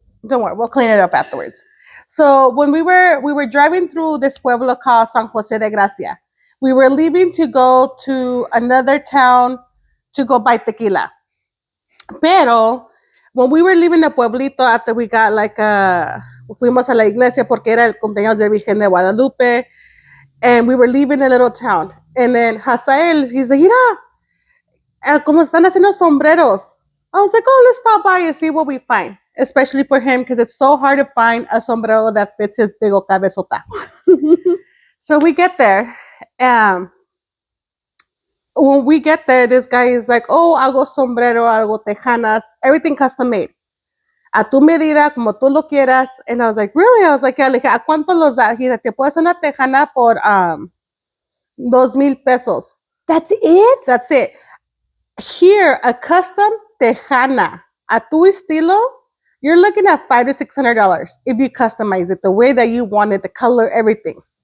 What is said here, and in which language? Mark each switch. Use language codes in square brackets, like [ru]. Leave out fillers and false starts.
[en] Don't worry, we'll clean it up afterwards. So when we were driving through this pueblo called San Jose de Gracia, we were leaving to go to another town to go buy tequila. [es] Pero [en] when we were leaving the pueblito after we got [es] fuimos a la iglesia porque era el cumpleaños de Virgen de Guadalupe, [en] and we were leaving the little town. And then Hazael, he's like, [es] mira, como están haciendo sombreros. [en] I was like, oh, let's stop by and see what we find. Especially for him, because it's so hard to find a sombrero that fits his big old cabezota. So we get there. When we get there, this guy is like, oh, [es] hago sombrero, hago tejanas, [en] everything custom made. [es] A tu medida, como tú lo quieras. [en] And I was like, really? I was like, yeah. [es] Le dije, ¿a cuánto los da? [en] He's like, [es] te puedes una tejana por 2,000 pesos. [en] That's it? That's it. Here, a custom tejana, [es] a tu estilo, [en] you're looking at $500 to $600 if you customize it the way that you want it, the color, everything.